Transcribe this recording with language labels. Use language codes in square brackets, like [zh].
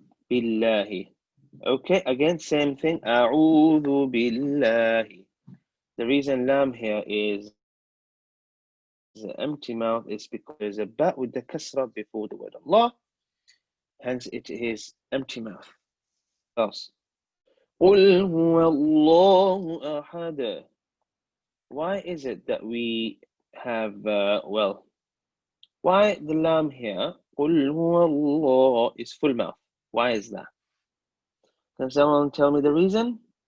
[en] Billahi. Okay, again, same thing. A'udhu billahi. The reason lam here is the empty mouth is because there's a ba with the kasra before the word Allah. Hence, it is empty mouth. [ar] Thus, قُلْ هُوَ اللَّهُ أَحَدٌ. [en] Why is it that we have, why the lam here, [ar] قُلْ هُوَ اللَّهُ, [en] is full mouth? Why is that? Can someone tell me the reason?